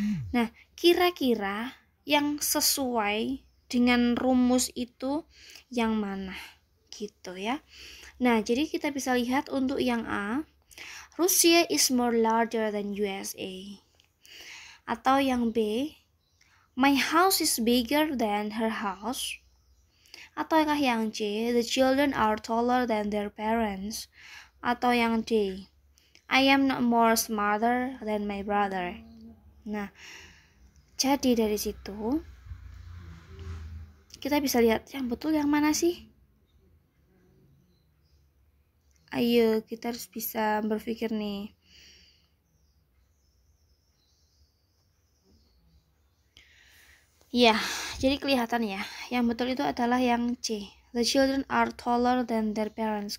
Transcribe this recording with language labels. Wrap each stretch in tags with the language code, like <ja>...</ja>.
<id>Nah, kira-kira yang sesuai dengan rumus itu yang mana gitu ya. Nah, jadi kita bisa lihat untuk yang A,</id> <en>Russia is more larger than USA.</en> <id>Atau yang B,</id> <en>my house is bigger than her house.</en> <id>Ataukah yang C,</id> <en>the children are taller than their parents.</en> <id>Atau yang D,</id> <en>I am not more smarter than my brother.</en> <id>Nah, jadi dari situ kita bisa lihat yang betul yang mana sih? Ayo, kita harus bisa berpikir nih. Ya, jadi kelihatan ya. Yang betul itu adalah yang C.</id> <en>The children are taller than their parents.</en>